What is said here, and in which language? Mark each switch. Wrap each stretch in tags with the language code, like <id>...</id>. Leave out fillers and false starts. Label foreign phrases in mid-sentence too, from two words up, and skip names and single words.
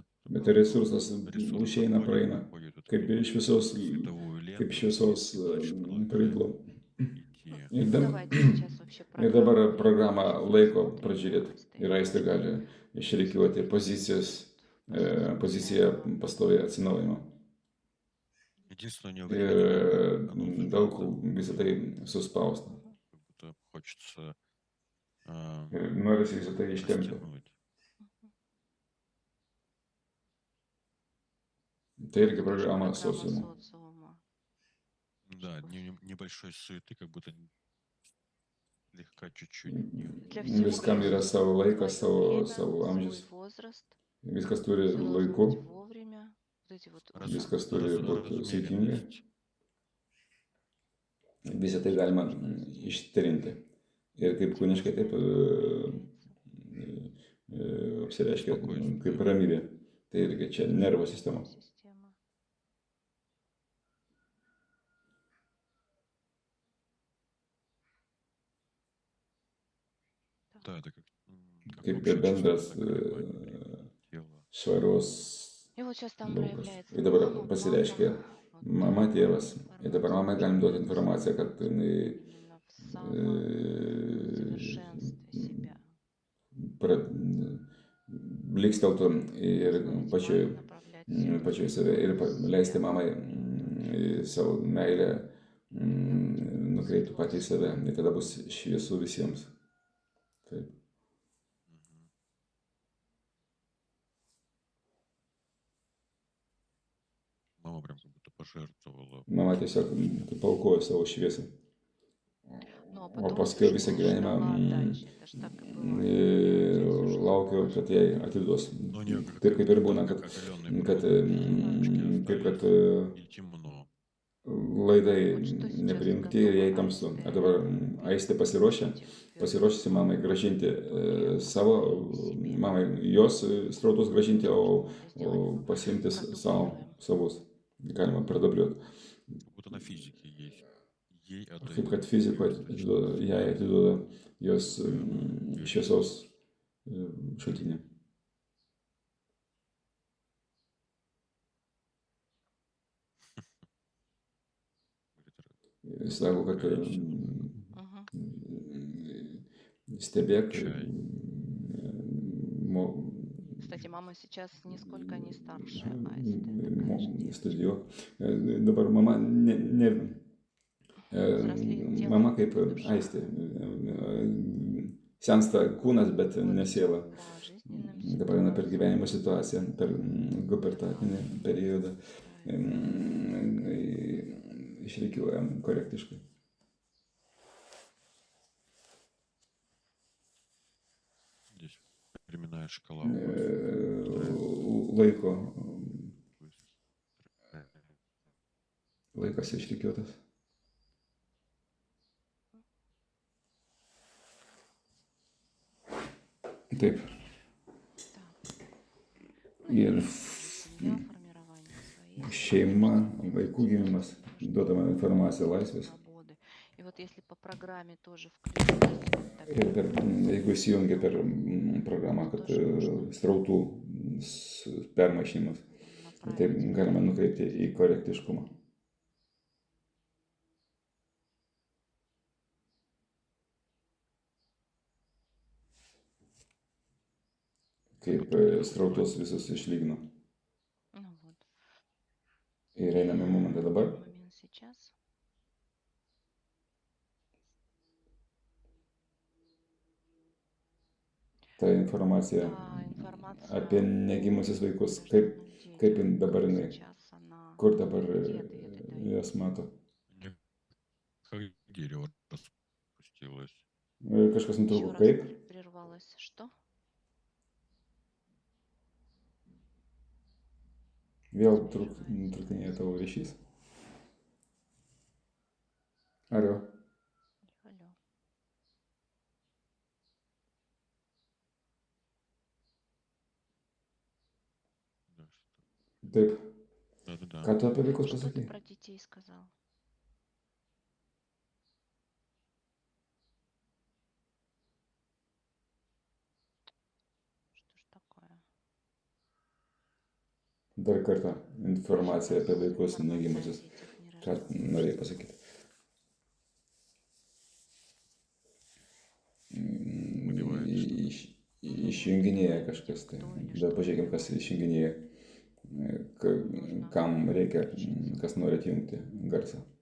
<lt>bet resursas užeina, praeina, kaip iš visos pavidalo. Ir dabar programą laiko pražiūrėti. Ir aistė gali išreikiuoti poziciją pastoviai atsinaujimo.</lt> <ru>Единственное, у</ru> <lt>Ir</lt> <ru>нее времени</ru> <lt>daug visą tai suspausta.</lt> <ru>Хочется</ru> <lt>Ir norisi visą tai ištempti.</lt> <ru>растянуть.</ru> <lt>Tai irgi programa sociumo.</lt> <ru>Да, небольшой суеты, как будто слегка чуть-чуть не Для всего</ru> <lt>Viskam yra</lt> <ru>есть</ru> <lt>savo laikas,</lt> <ru>свое</ru> <lt>savo</lt> <ru>время,</ru> <lt>amžius.</lt> <ru>свой возраст.</ru> <lt>Viskas turi</lt> <ru>Все должно</ru> <lt>laiku,</lt> <ru>быть вовремя. Вот эти вот</ru> <lt>viskas turi būti saikingai.</lt> <ru>размеренность.</ru> <lt>Visą tai galima ištrinti. Ir kaip kūniškai, taip apsireiškia kaip ramybė. Tai irgi čia nervų sistema.</lt> <ru>система. Да, это как</ru> <lt>Kaip</lt> <ru>общая</ru> <lt>ir bendras</lt> <ru>чистота колебаний тела.</ru> <lt>švaros</lt> <ru>И вот сейчас там</ru> <lt>laukas.</lt> <ru>проявляется</ru> <lt>Ir dabar</lt> <ru>мама,</ru> <lt>pasireiškia</lt> <ru>папа. Вот</ru> <lt>mama, tėvas. Ir dabar</lt> <ru>информация</ru> <lt>mamai galim duoti</lt> <ru>нужна</ru> <lt>informaciją, kad jinai</lt> <ru>именно в самосовершенстве себя.</ru> <lt>Bliksteltų ir</lt> <ru>Позволить</ru> <lt>pačioj,</lt> <ru>маме направлять всё</ru> <lt>pačioj save ir leisti mamai savo meilę nukreipti patį į save. Ir tada bus šviesu visiems. Taip. Мгм.</lt> <ru>Мама прям как будто пожертвовала.</ru> <lt>Mama tiesiog paaukojo savo šviesą.</lt> <ru>Ну, а</ru> <lt>O</lt> <ru>потом</ru> <lt>paskui visą</lt> <ru>ждала</ru> <lt>gyvenimą</lt> <ru>отдачи. Это ж так и бывает.</ru> <lt>laukiau, kad jai atiduos.</lt> <ru>Ну, не, как</ru> <lt>Taip kaip ir</lt> <ru>да,</ru> <lt>būna,</lt> <ru>как</ru> <lt>kad,</lt> <ru>оголенный</ru> <lt>kad,</lt> <ru>провод,</ru> <lt>kaip kad</lt> <ru>и темно.</ru> <lt>laidai</lt> <ru>Вот что сейчас</ru> <lt>neprijungti ir jai tamsu. O dabar Aistė pasiruošusi mamai gražinti savo, mamai jos srautus gražinti, o pasiimti savus. Galima pradubliuoti.</lt> <ru>Как будто на физике есть. Ей</ru> <lt>Kaip kad</lt> <ru>отдают</ru> <lt>fizikoje</lt> <ru>её</ru> <lt>jai atiduoda jos</lt> <ru>источник.</ru> <lt>šviesos šaltinį. Sako, kad Мгм. stebėk,</lt> <ru>Чай. Кстати, мама сейчас нисколько не старше Асти. Такая же девочка.</ru> <lt>studijuok. Dabar mama,</lt> <ru>Взрослеет тело</ru> <lt>mama kaip</lt> <ru>и душа.</ru> <lt>Aistė. Sensta kūnas, bet ne siela.</lt> <ru>По жизненным</ru> <lt>Dabar eina per</lt> <ru>ситуациям.</ru> <lt>gyvenimo situaciją, per gubertatinį periodą. Išreikiuojam korektiškai.</lt> <ru>Здесь временная шкала.</ru> <lt>Laiko, laikas išrikiuotas. Taip. Ir</lt> <ru>Семья, формирование своей</ru> <lt>šeima, vaikų gimimas, duodama informaciją laisvės.</lt> <ru>свободы. И вот если по программе тоже включить,</ru> <lt>Ir jeigu įsijungia per programą, kad srautų permaišymas, tai galima nukreipti į korektiškumą. Kaip srautus visus išlygino.</lt> <ru>ну вот,</ru> <lt>Ir einame momentą dabar.</lt> <ru>момент сейчас.</ru> <lt>Ta informacija</lt> <ru>Та информация</ru> <lt>apie negimusius vaikus,</lt> <ru>о</ru> <lt>kaip</lt> <ru>рожденных детях,</ru> <lt>dabar jinai,</lt> <ru>сейчас она,</ru> <lt>kur dabar</lt> <ru>где ответы дает.</ru> <lt>jas mato.</lt> <ru>Как дерево распустилось.</ru> <lt>Kažkas</lt> <ru>Еще</ru> <lt>nutrūko,</lt> <ru>раз</ru> <lt>kaip?</lt> <ru>прервалось. Что?</ru> <lt>Vėl nutrūkinėja tavo ryšys. Alio.</lt> <ru>Алло. Да, что-то.</ru> <lt>Taip.</lt> <ru>Да-да-да.</ru> <lt>Ką tu apie vaikus</lt> <ru>Что ты</ru> <lt>pasakei?</lt> <ru>про детей сказал? Что ж такое?</ru> <lt>Dar kartą informacija apie vaikus</lt> <ru>Информация о</ru> <lt>negimusius.</lt> <ru>детях</ru> <lt>Ką</lt> <ru>нерожденных.</ru> <lt>norėjai pasakyti? Išjunginėja kažkas tai. Dar pažiūrėkime, kas išjunginėja. Kam reikia, kas nori atjungti garsą.</lt>